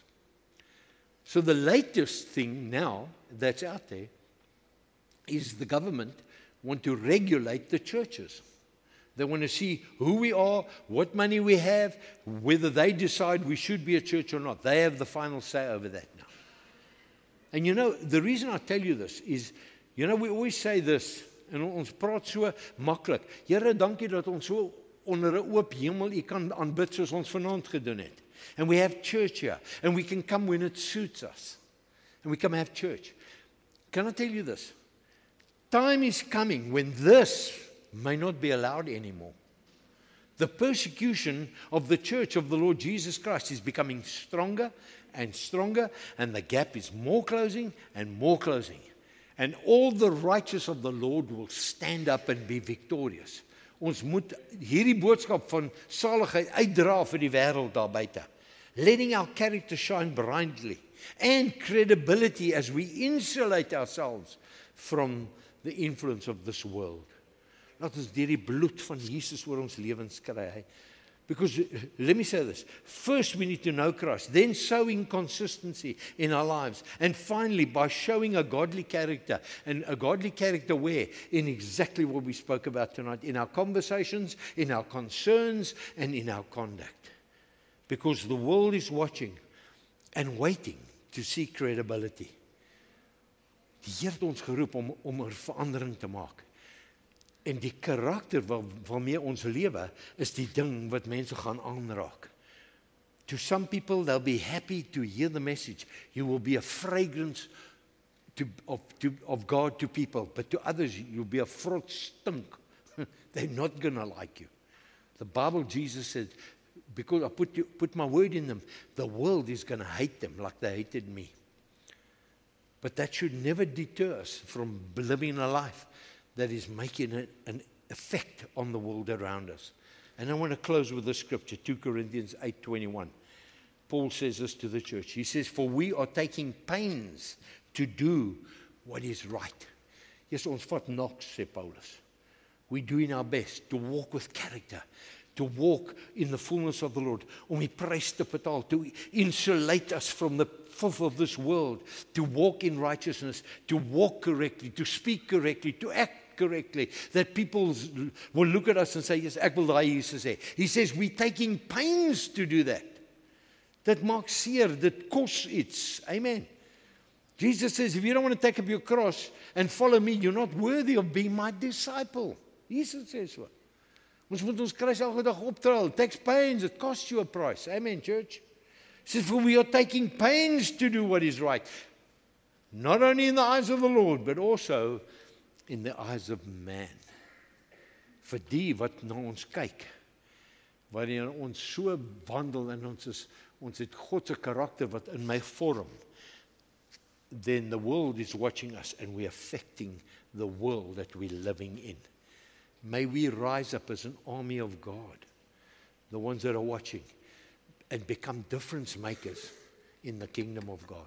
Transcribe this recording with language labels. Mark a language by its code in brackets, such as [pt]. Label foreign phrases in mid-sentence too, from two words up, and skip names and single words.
[en] So the latest thing now that's out there is the government want to regulate the churches. They want to see who we are, what money we have, whether they decide we should be a church or not. They have the final say over that now. And the reason I tell you this is, we always say this, [af] en ons praat so maklik. Here, dankie dat ons so onder 'n oop hemel U kan aanbid soos ons vanaand gedoen het. [en] And we have church here, and we can come when it suits us. And we come have church. Can I tell you this? Time is coming when this may not be allowed anymore. The persecution of the church of the Lord Jesus Christ is becoming stronger and stronger, and the gap is more closing and more closing. And all the righteous of the Lord will stand up and be victorious. [af] Ons moet hierdie boodskap van saligheid uitdra vir die wêreld daar buite. [en] Letting our character shine brightly and credibility as we insulate ourselves from the influence of this world. [af] Laat ons deur die bloed van Jesus oor ons lewens kry. [en] Because, let me say this, first we need to know Christ, then sowing consistency in our lives, and finally by showing a godly character, and a godly character where? In exactly what we spoke about tonight, in our conversations, in our concerns, and in our conduct. Because the world is watching and waiting to see credibility. [af] Die Here het ons geroep om 'n verandering te maak. En die karakter waarmee ons lewe, is die ding wat mense gaan aanraak. [en] To some people, they'll be happy to hear the message. You will be a fragrance of God to people, but to others, you'll be a frot stink. They're not going to like you. The Bible, Jesus said, because I put my word in them, the world is going to hate them like they hated me. But that should never deter us from living a life that is making an effect on the world around us. And I want to close with this scripture, 2 Corinthians 8:21. Paul says this to the church. He says, for we are taking pains to do what is right. Yes, [af] ons vat niks, sê Paulus. [en] We're doing our best to walk with character, to walk in the fullness of the Lord, [af] om die prys te betaal, [en] to insulate us from the filth of this world, to walk in righteousness, to walk correctly, to speak correctly, to act correctly, that people will look at us and say, yes, [af] ek wil daai Jesus hê. [en] He says, we're taking pains to do that. [af] Dit maak seer, dit kos iets. [en] Amen. Jesus says, if you don't want to take up your cross and follow me, you're not worthy of being my disciple. Jesus says so. [af] Ons moet ons kruis elke dag opdra. [en] It takes pains, it costs you a price. Amen, church. He says, for we are taking pains to do what is right. Not only in the eyes of the Lord, but also in the eyes of man. [af] Vir die wat na ons kyk, waarin ons so wandel en ons het God se karakter wat in my vorm, [en] then the world is watching us and we're affecting the world that we're living in. May we rise up as an army of God, the ones that are watching, and become difference makers in the kingdom of God.